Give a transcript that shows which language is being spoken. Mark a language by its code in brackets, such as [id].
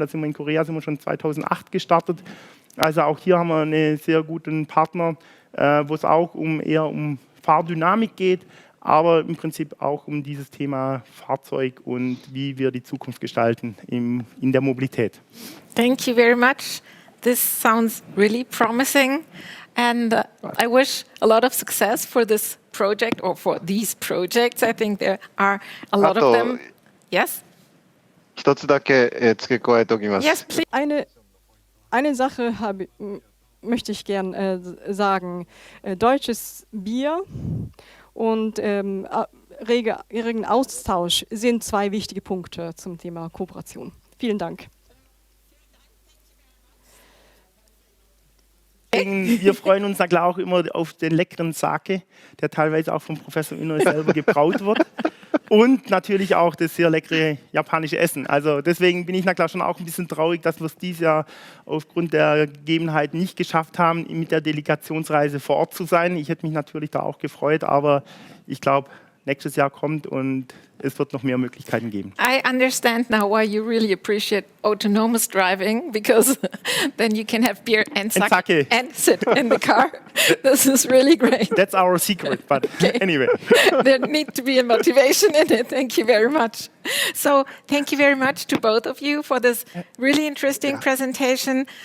[de] Da sind wir in Korea schon 2008 gestartet. Also auch hier haben wir einen sehr guten Partner, wo es auch eher um Fahrdynamik geht, aber im Prinzip auch um dieses Thema Fahrzeug und wie wir die Zukunft gestalten in der Mobilität. [en] Thank you very much. This sounds really promising, and I wish a lot of success for this project or for these projects. I think there are a lot of them. Yes? [ja] 一つだけ付け加えておきます。 [en] Yes, please. [de] Eine Sache möchte ich gern sagen. Deutsches Bier und regen Austausch sind zwei wichtige Punkte zum Thema Kooperation. Vielen Dank. Wir freuen uns na klar auch immer auf den leckeren Sake, der teilweise auch vom Professor Inouye selber gebraut wird. Und natürlich auch das sehr leckere japanische Essen. Also deswegen bin ich na klar schon auch ein bisschen traurig, dass wir es dieses Jahr aufgrund der Gegebenheiten nicht geschafft haben, mit der Delegationsreise vor Ort zu sein. Ich hätte mich natürlich da auch gefreut, aber ich glaube, nächstes Jahr kommt und es wird noch mehr Möglichkeiten geben. [en] I understand now why you really appreciate autonomous driving, because then you can have beer and sake and sit in the car. This is really great. That's our secret, but anyway. There needs to be a motivation in it. Thank you very much. So thank you very much to both of you for this really interesting presentation.